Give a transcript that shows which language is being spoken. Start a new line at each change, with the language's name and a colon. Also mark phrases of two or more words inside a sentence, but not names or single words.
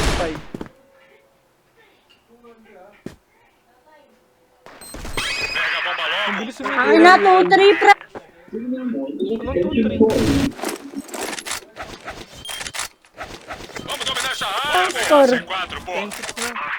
Portuguese: Pega a bomba logo.
Filipino: Ang bilis Ang sumigaw. ina, 2-3 pre. Anong 2-3?
Portuguese: Vamos dominar essa área, Score. C4, pô.
Filipino: 10-6 na.